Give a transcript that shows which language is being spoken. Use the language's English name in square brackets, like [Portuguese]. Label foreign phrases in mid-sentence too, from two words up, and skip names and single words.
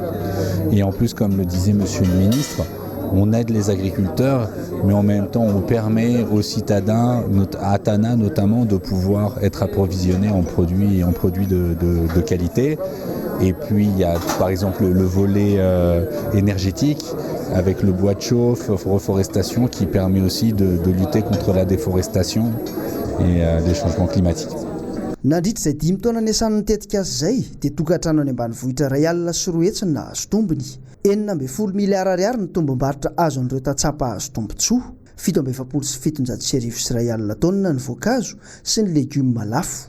[French] Et en plus, comme le disait Monsieur le Ministre, on aide les agriculteurs, mais en même temps on permet aux citadins, à Tana notamment, de pouvoir être approvisionnés en produits de qualité. Et puis il y a par exemple le volet énergétique avec le bois de chauffe, reforestation qui permet aussi de lutter contre la déforestation et les changements climatiques. [Malagasy] Nandritra izay 10 taona niasan'ny tetikasa izay dia tokantrano any ambanivohitra ray alina sy roa hetsy nahazo tombony. 9.0 miliara ariary ny tombom-barotra azo an'ireo tantsaha-pahazo tombotsoa. 7,7 taonina ny voankazo sy ny legioma lafo.